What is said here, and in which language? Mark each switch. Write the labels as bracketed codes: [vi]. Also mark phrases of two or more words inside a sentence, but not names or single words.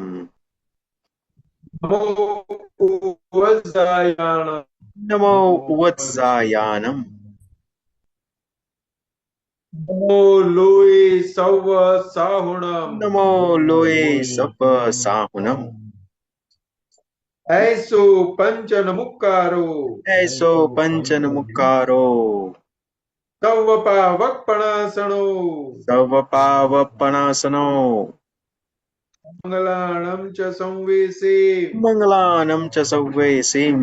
[pra] નમો ઉવત્સાયાણમ. નમો ઉવત્સાયાનમ. નમો લોય સવ સાહુણમ. નમો લોય સપ સાહુનમ. ऐसो पंचन मुक्कारो ऐसो पंचन मुक्कारो सव पावकपणासनो सर्वपावपणासनो मंगलाणं च संवेशे मंगलानं च सव्वेसिं